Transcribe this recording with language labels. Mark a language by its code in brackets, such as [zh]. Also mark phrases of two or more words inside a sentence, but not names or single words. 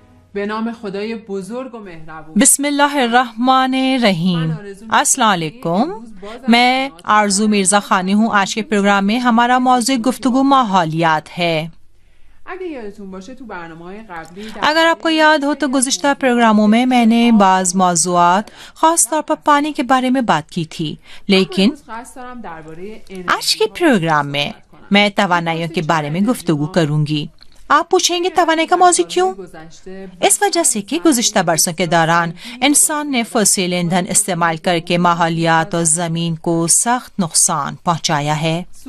[fa] به نام خدای بزرگ و مهربون. [ar] بسم الله الرحمن الرحیم. السلام علیکم. [ur] میں آرزو مرزا خانی ہوں. آج کے پروگرام میں ہمارا موضوع گفتگو ماحولیات ہے. [fa] اگه یادتون باشه تو برنامه‌های قبلی [ur] اگر آپ کو یاد ہو تو گزشتہ پروگراموں میں میں نے بعض موضوعات خاص طور پر پانی کے بارے میں بات کی تھی، لیکن آج کے پروگرام میں توانائیوں کے بارے میں گفتگو کروں گی. آپ پوچھیں گے توانائی کا موضوع کیوں؟ اس وجہ سے کہ گزشتہ برسوں کے دوران انسان نے فوسیل ایندھن استعمال کر کے ماحولیات اور زمین کو سخت نقصان پہنچایا ہے.